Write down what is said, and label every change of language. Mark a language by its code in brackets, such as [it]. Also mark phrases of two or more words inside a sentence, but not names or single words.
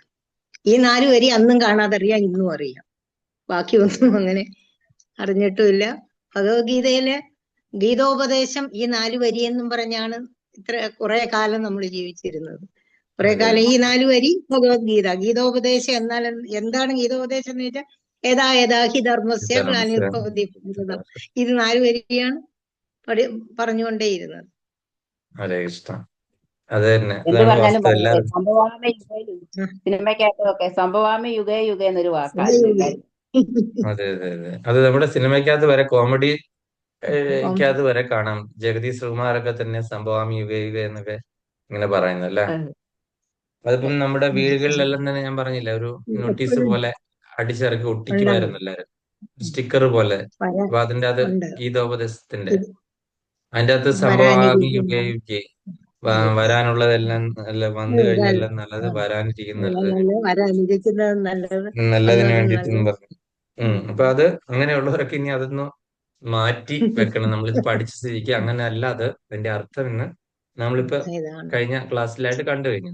[ml] ഈ 4 വരി അന്നും കാണാതെ അറിയാം, ഇന്നും അറിയാം. ബാക്കിയൊന്നും അങ്ങനെ അറിഞ്ഞിട്ടുമില്ല. ഭഗവത്ഗീതയിലെ ഗീതോപദേശം ഈ 4 വരി എന്നും പറഞ്ഞാണ് കുറെ കാലം നമ്മൾ ജീവിച്ചിരുന്നത്. കുറെ കാലം ഈ 4 വരി ഭഗവത്ഗീത. ഗീതോപദേശം എന്നാൽ എന്താണ് ഗീതോപദേശം എന്ന് വെച്ചാൽ [sa] യഥാ ഹി ധർമ്മസ്യ ഗ്ലാനിർഭവതി. [ml] ഇത് 4 വരിയാണ് പറഞ്ഞുകൊണ്ടേയിരുന്നത്. [sa] സംഭവാമി യുഗേ യുഗേ [ml] എന്നൊരു വാക്കാണ്. അതെ അതെ അതെ, അത് നമ്മുടെ സിനിമയ്ക്കകത്ത് വരെ, കോമഡി ക്കകത്ത് വരെ കാണാം. ജഗതി ശ്രീകുമാരൊക്കെ തന്നെ [sa] സംഭവാമി യുഗേ യുഗേ [ml] എന്നൊക്കെ ഇങ്ങനെ പറയുന്നല്ലേ. അതിപ്പം നമ്മുടെ വീടുകളിലെല്ലാം തന്നെ ഞാൻ പറഞ്ഞില്ല, ഒരു നോട്ടീസ് പോലെ അടിച്ചിറക്കി ഒട്ടിക്കുമായിരുന്നു എല്ലാവരും, സ്റ്റിക്കർ പോലെ. അപ്പൊ അതിന്റെ അത് ഗീതോപദേശത്തിന്റെ അതിന്റെ അകത്ത് [sa] സംഭവാമി യുഗേ യുഗേ, [ml] വരാനുള്ളതെല്ലാം വന്നു കഴിഞ്ഞെല്ലാം നല്ലത്, വരാനിരിക്കുന്നത് നല്ലതിന് വേണ്ടിട്ടെന്ന് പറഞ്ഞു. അപ്പൊ അത് അങ്ങനെയുള്ളവരൊക്കെ ഇനി അതൊന്ന് മാറ്റി വെക്കണം. നമ്മളിത് പഠിച്ച സ്ഥിതിക്ക് അങ്ങനെ അല്ല അത് അതിന്റെ അർത്ഥം എന്ന് നമ്മളിപ്പോ കഴിഞ്ഞ ക്ലാസ്സിലായിട്ട് കണ്ടു കഴിഞ്ഞു.